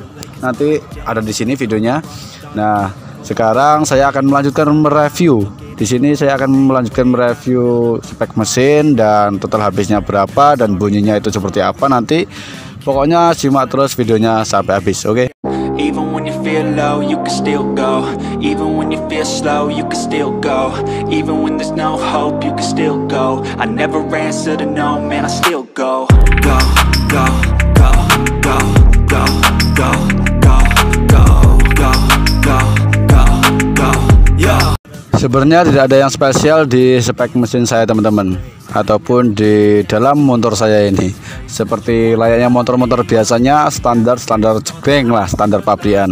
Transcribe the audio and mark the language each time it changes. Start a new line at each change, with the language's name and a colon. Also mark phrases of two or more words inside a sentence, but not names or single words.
Indonesian: Nanti ada di sini videonya. Nah, sekarang saya akan melanjutkan mereview. Di sini saya akan melanjutkan mereview spek mesin dan total habisnya berapa dan bunyinya itu seperti apa nanti. Pokoknya simak terus videonya sampai habis, oke?
English: Even when you feel low, you can still go. Even when you feel slow, you can still go. Even when there's no hope, you can still go. I never answer to no, man, I still go. Go, go, go, go, go, go.
Indonesian: Sebenarnya tidak ada yang spesial di spek mesin saya teman-teman, ataupun di dalam motor saya ini. Seperti layaknya motor-motor biasanya, standar jebreng lah, standar pabrikan.